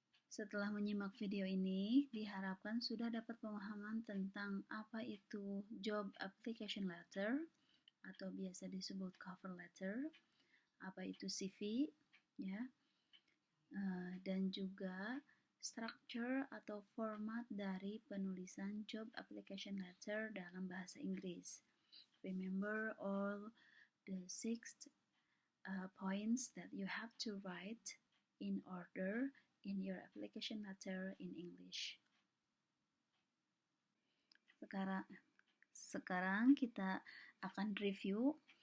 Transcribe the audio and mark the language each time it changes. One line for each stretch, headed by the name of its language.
Indonesian: Setelah menyimak video ini, diharapkan sudah dapat pemahaman tentang apa itu job application letter atau biasa disebut cover letter, apa itu CV, ya, dan juga structure atau format dari penulisan job application letter dalam bahasa Inggris.
English: Remember all the 6 points that you have to write in order in your application letter in English.
Indonesian: Sekarang kita akan review.